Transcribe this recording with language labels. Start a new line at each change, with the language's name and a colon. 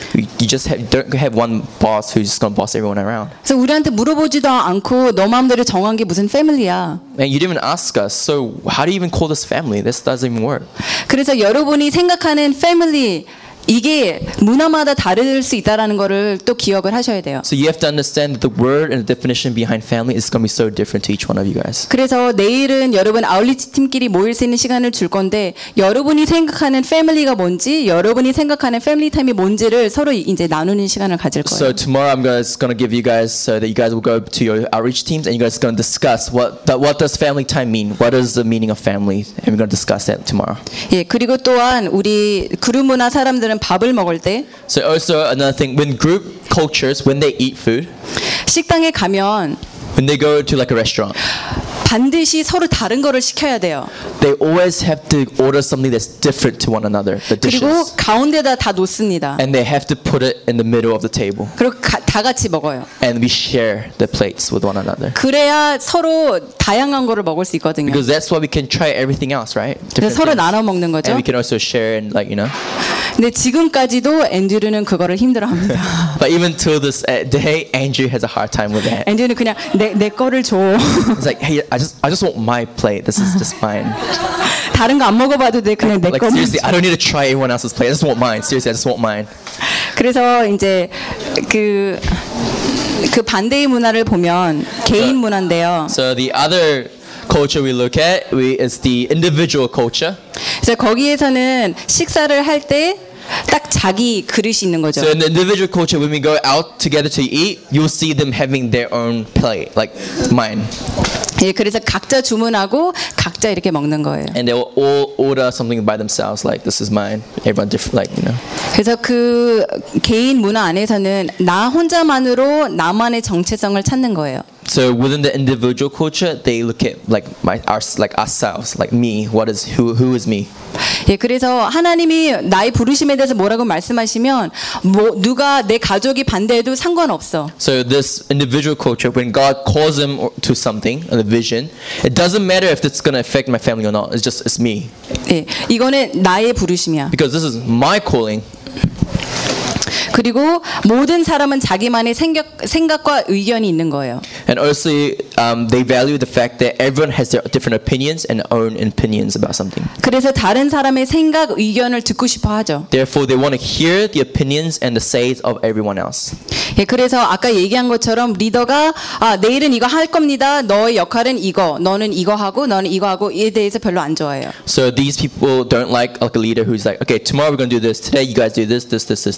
English: You just don't have one boss who's just gonna boss everyone around."
Korean: 그래서 우리한테 물어보지도 않고 너 마음대로 정한 게 무슨 family야?
English: And you didn't even ask us. So how do you even call this family? This doesn't even work.
Korean: 그래서 여러분이 생각하는 family 이게 문화마다 다를 수 있다라는 거를 또 기억을 하셔야 돼요.
English: So you have to understand that the word and the definition behind family is going to be so different to each one of you guys.
Korean: 그래서 내일은 여러분 아울리치 팀끼리 모일 수 있는 시간을 줄 건데 여러분이 생각하는 family가 뭔지, 여러분이 생각하는 family time이 뭔지를 서로 이제 나누는 시간을 가질 거예요.
English: So tomorrow I'm just going to give you guys so that you guys will go to your outreach teams and you guys are going to discuss what does family time mean? What is the meaning of family? And we're going to discuss that tomorrow.
Korean: 예, 그리고 또한 우리 그룹 문화 사람들 밥을 먹을 때.
English: So also another thing, when group cultures, when they eat food,
Korean: 식당에 가면,
English: when they go to like a restaurant,
Korean: 반드시 서로 다른 거를 시켜야 돼요.
English: They always have to order something that's different to one another, the dishes.
Korean: 그리고 가운데다 다 놓습니다.
English: And they have to put it in the middle of the table.
Korean: 그리고 다 같이 먹어요.
English: And we share the plates with one another.
Korean: 그래야 서로 다양한 거를 먹을 수 있거든요.
English: Because that's why we can try everything else, right?
Korean: 서로 나눠 먹는 거죠.
English: And we can also share and like, you know.
Korean: 근데 지금까지도 앤드류는 그거를 힘들어합니다.
English: But even till this day, Andrew has a hard time with that.
Korean: 앤드류는 그냥 내 거를 줘.
English: It's like, "Hey, I just want my plate. This is just mine."
Korean: 다른 거 안 먹어봐도 돼. 그냥 내 거만.
English: Like, seriously, I don't need to try anyone else's plate. I just want mine. Seriously, I just want mine.
Korean: 그래서 이제 그 반대의 문화를 보면 개인 문화인데요.
English: So the other culture we look at is the individual culture.
Korean: 그래서 거기에서는 식사를 할 때 딱 자기 그릇이 있는 거죠.
English: So in the individual culture, when we go out together to eat, you'll see them having their own plate, like mine.
Korean: 예, 그래서 각자 주문하고 각자 이렇게 먹는 거예요.
English: And they will all order something by themselves, like this is mine. Everyone different, like you know.
Korean: 그래서 그 개인 문화 안에서는 나 혼자만으로 나만의 정체성을 찾는 거예요.
English: So within the individual culture, they look at like my ours, like ourselves, like me. What is who is me?
Korean: 예, 그래서 하나님이 나의 부르심에 대해서 뭐라고 말씀하시면 뭐 누가 내 가족이 반대해도 상관없어.
English: So this individual culture, when God calls him to something, a vision, it doesn't matter if it's going to affect my family or not. It's just it's me.
Korean: 예, 이거는 나의 부르심이야.
English: Because this is my calling.
Korean: 그리고 모든 사람은 자기만의 생각과 의견이 있는 거예요.
English: And also, they value the fact that everyone has their different opinions and own opinions about something.
Korean: 그래서 다른 사람의 생각, 의견을 듣고 싶어 하죠.
English: Therefore, they want to hear the opinions and the says of everyone else.
Korean: 예, 그래서 아까 얘기한 것처럼 리더가 아, 내일은 이거 할 겁니다. 너의 역할은 이거. 너는 이거 하고, 너는 이거 하고 이에 대해서 별로 안 좋아해요.
English: So these people don't like a leader who's like, okay, tomorrow we're going to do this. Today you guys do this, this, this, this.